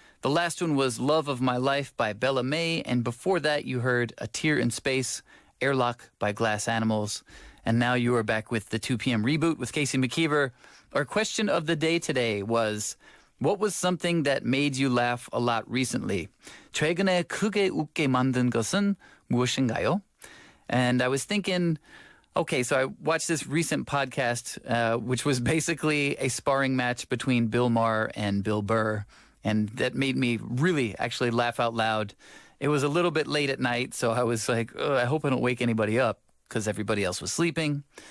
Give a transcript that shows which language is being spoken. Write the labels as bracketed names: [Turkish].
[English] The last one was Love of My Life by Bella May, and before that you heard A Tear in Space, Airlock by Glass Animals. And now you are back with the 2 p.m. Reboot with Casey McKeever. Our question of the day today was, what was something that made you laugh a lot recently? [Korean] 최근에 크게 웃게 만든 것은 무엇인가요? [English] And I was thinking, okay, so I watched this recent podcast, which was basically a sparring match between Bill Maher and Bill Burr. And that made me really actually laugh out loud. It was a little bit late at night, so I was like, I hope I don't wake anybody up because everybody else was sleeping.